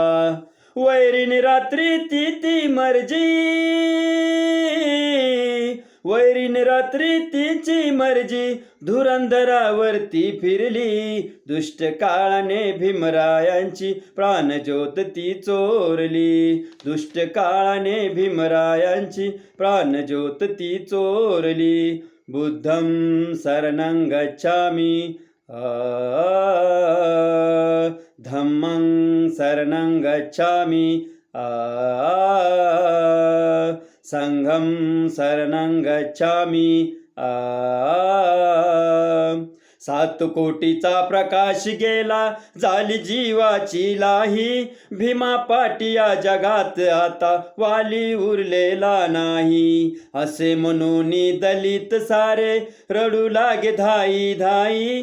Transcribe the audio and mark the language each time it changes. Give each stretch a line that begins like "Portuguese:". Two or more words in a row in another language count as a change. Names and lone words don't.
Marathi: वैरीन रात्री ती मर्जी, वैरीन रात्री तिची मर्जी धुरंधरावरती फिरली. दुष्ट काळाने भीमरायांची प्राणज्योत ती चोरली. दुष्ट काळाने भीमरायांची प्राणज्योत ती चोरली.
Pali: बुद्धं शरणं गच्छामि धम्मं शरणं गच्छामि संघं शरणं गच्छामि
Marathi: 7 कोटीचा प्रकाश गेला झाली जीवाची लाही. भीमा पाटी या जगात आता वाली उरलेला नाही. असे म्हणून दलित सारे रडू लागे धाई धाई.